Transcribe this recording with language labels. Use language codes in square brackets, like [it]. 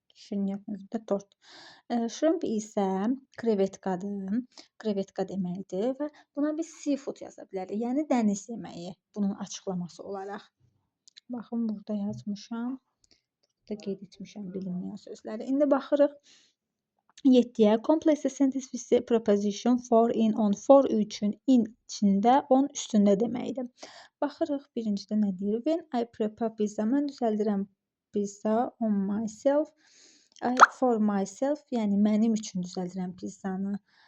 [az] Şirniyyat özündə tort. Shrimp isə krevetkadır. Krevetka deməkdir və buna biz seafood yaza bilərik. Yəni dəniz yeməyi bunun açıqlaması olaraq. Baxın burada yazmışam. Burada qeyd etmişəm bilinməyən sözləri. İndi baxırıq 7-yə. [en] Complex sentence with the preposition for in on. [az] For üçün in içində, on üstündə deməkdir. Baxırıq birincidə nə deyir? [en] When I prepare pizza, [az] mən düzəldirəm [en] pizza on myself. For myself, [az] yəni mənim üçün düzəldirəm pizzanı.